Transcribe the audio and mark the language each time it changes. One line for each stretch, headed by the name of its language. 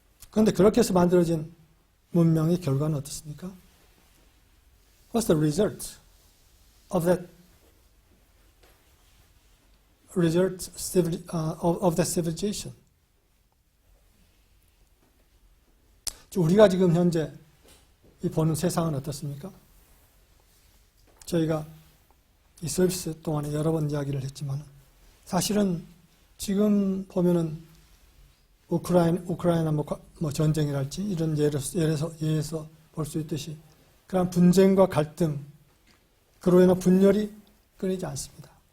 Korean: 그런데 그렇게 해서 만들어진 문명의 결과는 어떻습니까?
English: What's the result of that of that civilization?
Korean: 우리가 지금 현재 보는 세상은 어떻습니까? 저희가 이 서비스 동안에 여러 번 이야기를 했지만 사실은 지금 보면은 우크라이나 뭐 전쟁이랄지 이런 예에서 볼 수 있듯이 그런 분쟁과 갈등, 그로 인한 분열이 끊이지 않습니다.